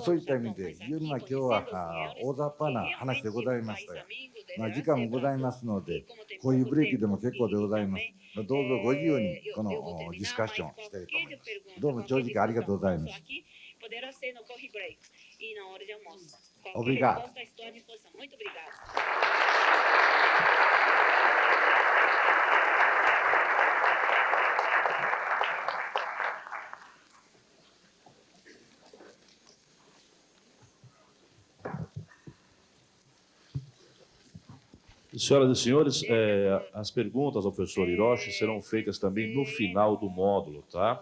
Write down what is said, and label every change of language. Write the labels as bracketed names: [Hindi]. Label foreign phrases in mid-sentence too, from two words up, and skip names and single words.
[Japanese] そういった意味で非常に今日は大雑把な話でございましたが、時間もございますのでこういうブレーキでも結構でございます。どうぞご自由にこのディスカッションをしたいと思います。どうも長時間ありがとうございます。Obrigado. [Portuguese] Senhoras e senhores, as perguntas ao professor Hiroshi serão feitas também no final do módulo, tá?